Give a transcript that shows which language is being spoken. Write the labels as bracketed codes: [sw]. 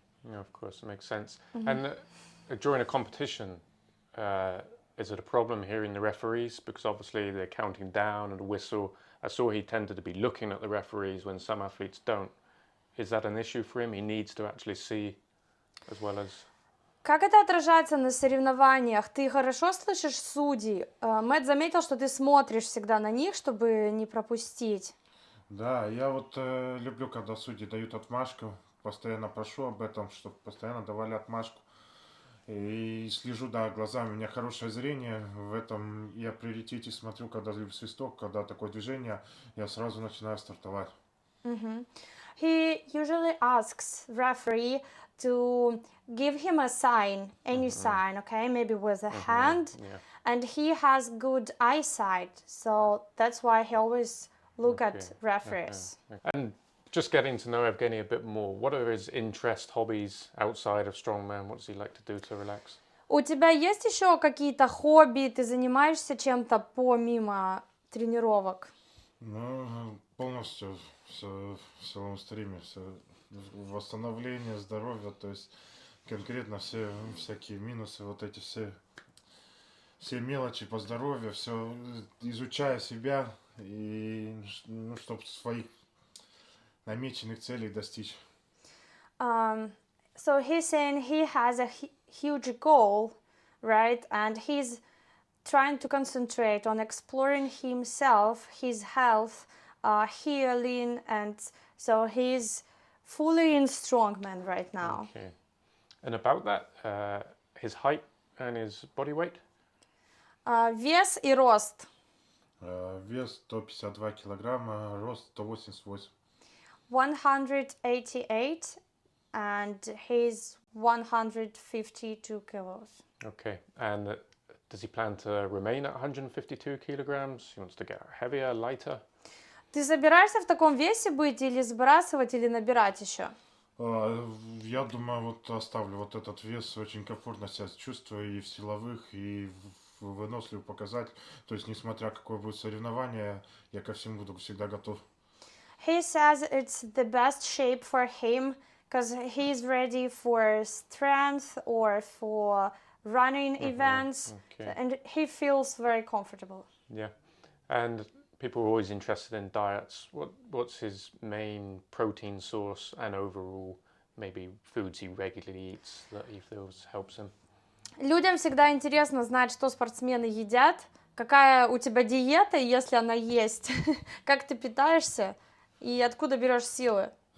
[en] Yeah, of course, it makes sense. And during a competition, is it a problem hearing the referees? Because obviously they're counting down and whistle. I saw he tended to be looking at the referees when some athletes don't. Is that an issue for him? He needs to actually see as well as... [ru] Как это отражается на соревнованиях? Ты хорошо слышишь судей? Мэтт заметил, что ты смотришь всегда на них, чтобы не пропустить. Да, я вот люблю, когда судьи дают отмашку. Постоянно прошу об этом, чтобы постоянно давали отмашку. И слежу, да, глазами. У меня хорошее зрение. В этом я приоритете смотрю, когда свисток, когда такое движение, я сразу начинаю стартовать. [en] He usually asks referee to give him a sign, any sign, okay, maybe with a hand, and he has good eyesight, so that's why he always look at referees. And just getting to know Evgeny a bit more, what are his interests, hobbies outside of Strongman? What does he like to do to relax? [ru] У тебя есть еще какие-то хобби? Ты занимаешься чем-то помимо тренировок? Ну, полностью в силовом стриме, все восстановление здоровья, то есть конкретно все всякие минусы, вот эти все мелочи по здоровью, все изучая себя и чтобы своих намеченных целей достичь. [en] So he's saying he has a huge goal right? And he's trying to concentrate on exploring himself, his health, healing, and so he's fully in strongman right now. Okay. And about that, his height and his body weight? [ru] Вес и рост. Вес 152 килограмма, рост 188. [en] 188 and he's 152 kilos. Okay. And does he plan to remain at 152 kilograms? He wants to get heavier, lighter? [ru] Ты собираешься в таком весе быть или сбрасывать, или набирать еще? Я думаю, вот оставлю вот этот вес, очень комфортно себя чувствую и в силовых, и в выносливых показатель. То есть, несмотря какое будет соревнование, я ко всему буду всегда готов. [en] He says it's the best shape for him because he's ready for strength or for running events, Okay. and he feels very comfortable. Yeah. And people are always interested in diets. What's his main protein source and overall maybe foods he regularly eats that he feels helps him? [ru] Людям всегда интересно знать, что спортсмены едят, какая у тебя диета, если она есть, как ты питаешься и откуда берешь силы.